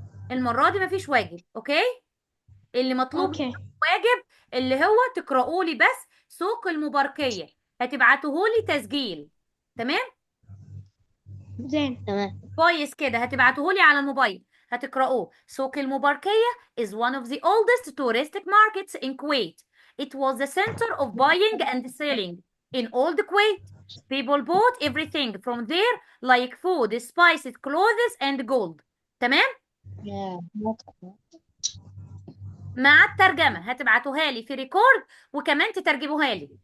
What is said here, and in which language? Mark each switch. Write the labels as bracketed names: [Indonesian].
[Arabic] المرة دي مفيش واجب. اوكي؟ اللي مطلوب اوكي. واجب اللي هو تقرأوا لي بس سوق المباركية. هتبعتوه لي تسجيل. تمام؟ زين. تمام. كويس كده. هتبعتوهولي على الموبايل. هتقرأوه. [English] سوق المباركية is one of the oldest touristic markets in Kuwait. It was the center of buying and selling in old Kuwait. People bought everything from there like food, spices, clothes and gold. [Arabic] تمام؟ مع الترجمة هتبعتوها لي في ريكورد وكمان تترجموها لي.